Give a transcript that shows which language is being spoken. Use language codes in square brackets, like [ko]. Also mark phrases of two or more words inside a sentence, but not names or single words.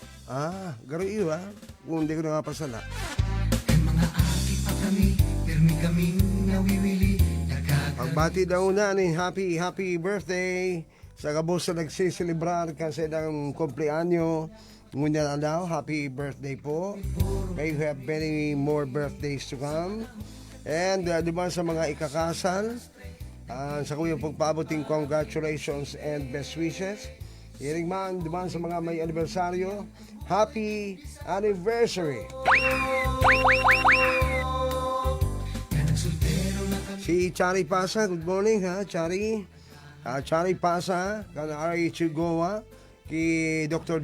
[bik] Garo iyo kung hindi ko nakapasala. Pagbati daw na ni [en] happy birthday [bik] sa kabos na nagsiselebrar kasi ng kumpleanyo. Ngunyan na daw, [en] happy birthday [bik] po. [en] May you have many more birthdays to come. [bik] And diba sa mga ikakasal, sa kuya pagpabuting [en] congratulations and best wishes. [bik] Hiring man, diba sa mga may anibersaryo, [en] happy anniversary! [bik] Si Chari Pasa, [en] good morning [bik] ha, Chari. Chari Pasa, kan RH Goa, ki Dr.